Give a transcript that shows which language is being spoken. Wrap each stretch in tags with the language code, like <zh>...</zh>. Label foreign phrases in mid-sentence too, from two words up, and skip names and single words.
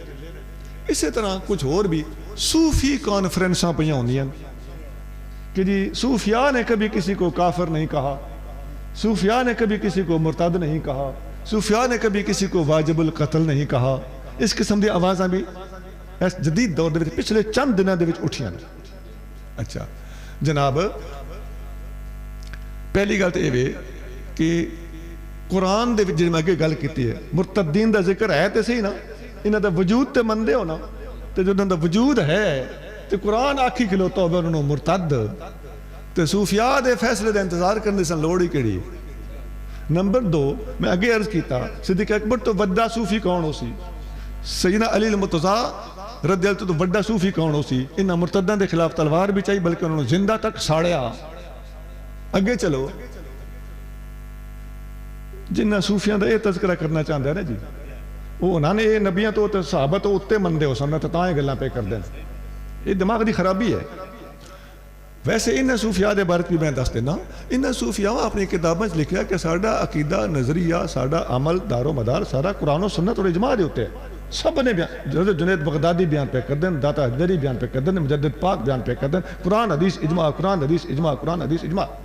<pa>اسی طرح کچھ اور بھی صوفی کانفرنساں پہ ہوندی ہیں کہ جی صوفیاء نے کبھی کسی کو کافر نہیں کہا، صوفیاء نے کبھی کسی کو مرتد نہیں کہا، صوفیاء نے کبھی کسی کو واجب القتل نہیں کہا، اس قسم دی آوازاں بھی اس جدید دور دے وچ پچھلے چند دنوں دے وچ اٹھیاں۔ اچھا جناب، پہلی گل تو یہ کہ قرآن دے وچ جے میں اگے گل کیتی ہے، مرتدین دا ذکر ہے تے صحیح نا، انہاں دا وجود تے مندے ہو نا، تے جو انہاں دا وجود ہے تے قرآن آکھی کھلوتا ہوگا انہوں مرتد، تے صوفیاء دے فیصلے دے انتظار کرنے سے لوڑی کیڑی۔ نمبر 2 میں اگے عرض کیتا، صدیق اکبر تو وڈا صوفی کون ہو سی؟ سیدنا علی المرتضیٰ رضی اللہ تو وڈا صوفی کون ہو سی؟ انہاں مرتدان دے خلاف تلوار بھی چاہیے، بلکہ انہوں نے زندہ تک ساڑیا۔ اگے چلو، جنہاں صوفیاں دا یہ تذکرہ کرنا چاہتا ہے نا جی، وہ انہوں نے یہ نبیاں تو صحابہ تو اتے مندے ہو سن تے تاں گلاں پہ کر دیں، یہ دماغ دی خرابی ہے۔ ویسے انہاں صوفیاء دے بارے بھی میں دس دینا، انہاں صوفیاء اپنی کتابوں میں لکھا کہ ساڈا عقیدہ، نظریہ، ساڈا عمل، دار و مدار سارا قرآن و سنت اور اجماع دے ہوتے ہیں۔ سب نے بیان، جنید بغدادی بیان پہ کر دیں، داتا حجری بیان پہ کر دیں، مجدد پاک بیان پہ کر دیں، قرآن حدیث اجماع، قرآن حدیث اجماع، قرآن حدیث اجماع۔</pa>